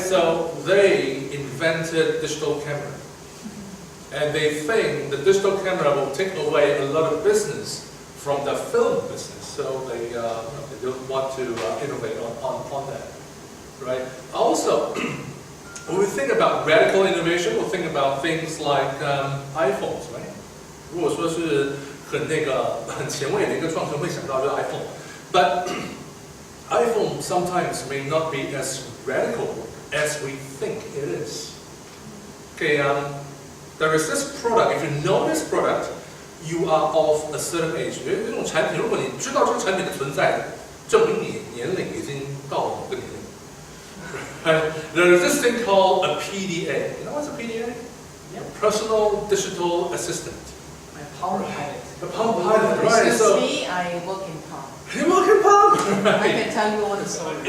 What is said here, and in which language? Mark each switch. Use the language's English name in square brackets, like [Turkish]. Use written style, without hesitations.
[English] So they invented digital camera. And they think the digital camera will take away a lot of business from the film business. So they don't want to innovate on that, right? Also, when we think about radical innovation, we'll think about things like iPhones, right? [Chinese] 如果说是很前卫的一个创新，会想到就是 iPhone. [English] But iPhone sometimes may not be as radical as we think it is. Okay, there is this product. If you know this product, you are of a certain age. [Chinese] 因为这种产品，如果你知道这个产品的存在，证明你年龄已经到了某个年龄。 [English] There is this thing called a PDA. You know what's a PDA? Yeah. Personal Digital Assistant. My Palm Pilot. The Palm Pilot, right? Excuse So me, I work in Palm. you work in Palm. I can tell you all the stories.